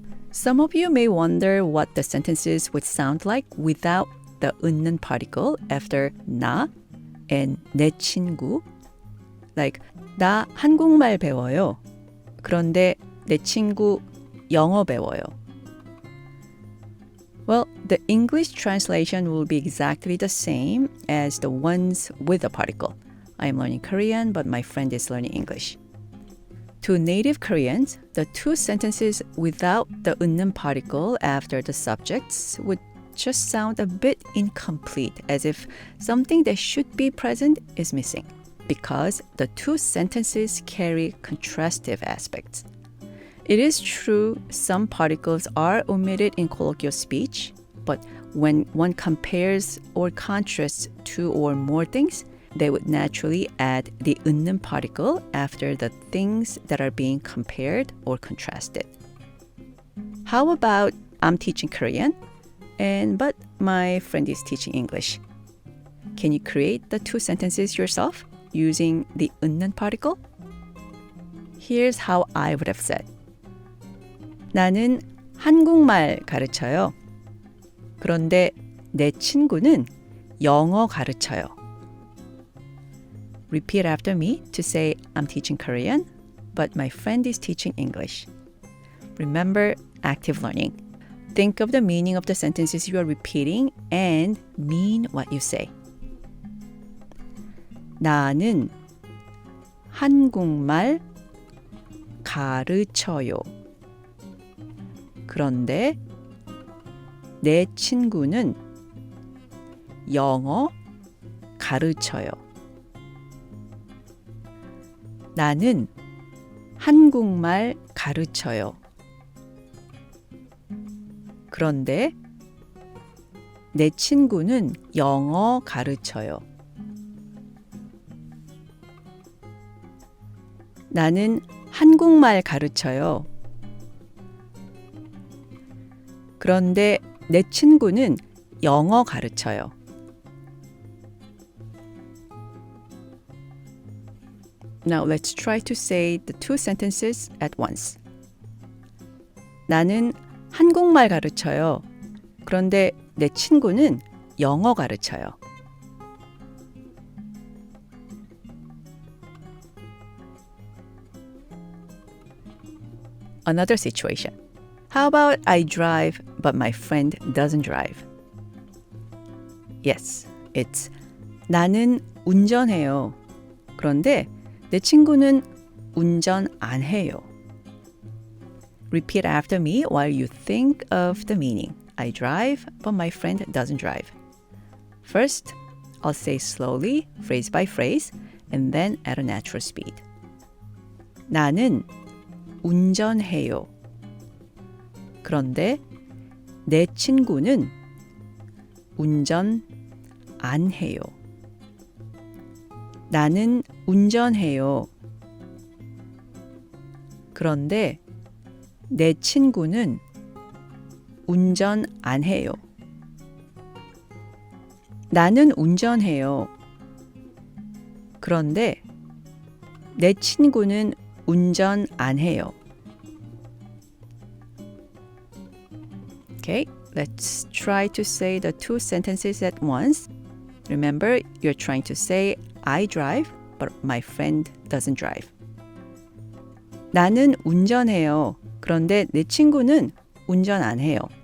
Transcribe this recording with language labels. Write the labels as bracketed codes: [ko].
[en] Some of you may wonder what the sentences would sound like without the 웃는 particle after 나 and 내 친구. [ko] Like, 나 한국말 배워요. 그런데 내 친구 영어 배워요. [en] Well, the English translation will be exactly the same as the ones with the particle. I am learning Korean, but my friend is learning English. To native Koreans, the two sentences without the 은는 particle after the subjects would just sound a bit incomplete, as if something that should be present is missing, because the two sentences carry contrastive aspects. It is true some particles are omitted in colloquial speech, but when one compares or contrasts two or more things, they would naturally add the 은는 particle after the things that are being compared or contrasted. How about I'm teaching Korean, but my friend is teaching English? Can you create the two sentences yourself using the 은는 particle? Here's how I would have said. [ko] 나는 한국말 가르쳐요. 그런데 내 친구는 영어 가르쳐요. [en] Repeat after me to say I'm teaching Korean, but my friend is teaching English. Remember active learning. Think of the meaning of the sentences you are repeating and mean what you say. [ko] 나는 한국말 가르쳐요. 그런데 내 친구는 영어 가르쳐요. 나는 한국말 가르쳐요. 그런데 내 친구는 영어 가르쳐요. 나는 한국말 가르쳐요. 그런데 내 친구는 영어 가르쳐요. [en] Now let's try to say the two sentences at once. [ko] 나는 한국말 가르쳐요. 그런데 내 친구는 영어 가르쳐요. [en] Another situation. How about I drive, but my friend doesn't drive? Yes, it's [ko] 나는 운전해요. 그런데 내 친구는 운전 안 해요. [en] Repeat after me while you think of the meaning. I drive, but my friend doesn't drive. First, I'll say slowly, phrase by phrase, and then at a natural speed. [ko] 나는 운전해요. 그런데 내 친구는 운전 안 해요. 나는 운전해요. 그런데 내 친구는 운전 안 해요. 나는 운전해요. 그런데 내 친구는 운전 안 해요. [en] Okay, let's try to say the two sentences at once. Remember, you're trying to say I drive, but my friend doesn't drive. [ko] 나는 운전해요. 그런데 내 친구는 운전 안 해요.